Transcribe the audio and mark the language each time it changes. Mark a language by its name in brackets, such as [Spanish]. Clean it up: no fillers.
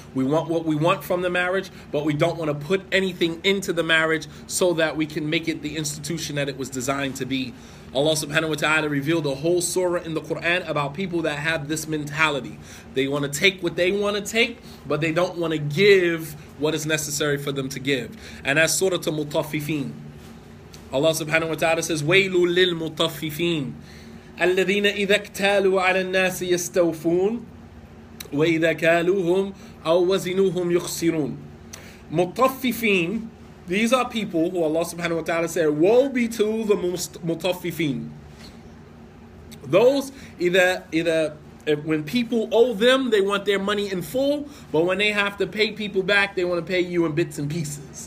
[English] We want what we want from the marriage, but we don't want to put anything into the marriage so that we can make it the institution that it was designed to be. Allah subhanahu wa ta'ala revealed a whole surah in the Quran about people that have this mentality. They want to take what they want to take, but they don't want to give what is necessary for them to give. And that's Surah Al-Mutaffifin. Allah subhanahu wa ta'ala says, [Arabic] وَيْلُ لِلْمُطَفِّفِينَ الَّذِينَ إِذَا اكْتَالُوا عَلَى النَّاسِ يَسْتَوْفُونَ وَإِذَا كَالُوهُمْ أَوْ وَزِنُوهُمْ يُخْسِرُونَ. [English] Mutaffifin, these are people who Allah subhanahu wa ta'ala said, woe be to the mutaffifin. Those, [Arabic] إِذَا [English] when people owe them, they want their money in full. But when they have to pay people back, they want to pay you in bits and pieces.